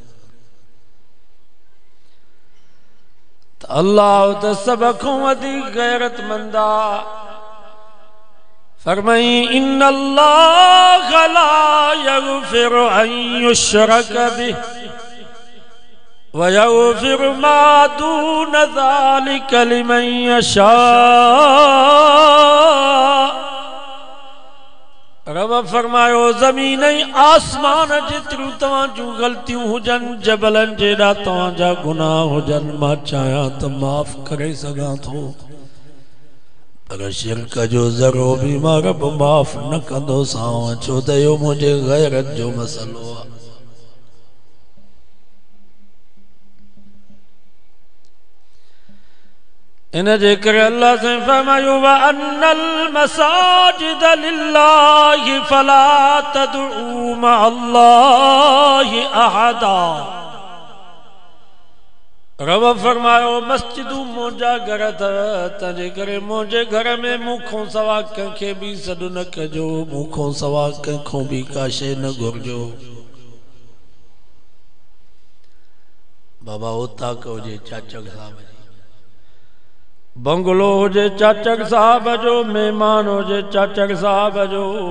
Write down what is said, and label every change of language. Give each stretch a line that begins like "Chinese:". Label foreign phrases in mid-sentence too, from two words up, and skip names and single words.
Sindhi: अल्लाह त सब खां वधीक गैरतमंद आहे।
Arabic: फरमाई إن الله لا يغفر أن يشرك به ويغفر ما دون ذلك لمن يشاء.
Sindhi: रब फरमायो ज़मीन आसमान जेतिरियूं तव्हांजूं गलतियूं हुजनि जबलनि जेॾा तव्हांजा गुनाह हुजनि मां चाहियां त माफ़ करे सघां थो पर शिरक जो ज़रो भी मां रब माफ़ न कंदो सां छो त इहो मुंहिंजे गैरत जो मसलो आहे। इन जे करे अल्लाह से फरमायो
Arabic: وأن المساجد لله فلا تدعوا مع الله أحدا.
Sindhi: रब फरमायो मस्जिदूं मुंहिंजा घर तंहिंजे करे मुंहिंजे घर में मूंखों सवा कंहिंखे भी सॾु न कजो मूंखों सवा कंहिंखों भी का शइ न घुरिजो। बाबा उताक हुजे चाचक साहब जी बंगलो हुजे चाचक साहब जो मेहमान हुजे चाचक साहब जो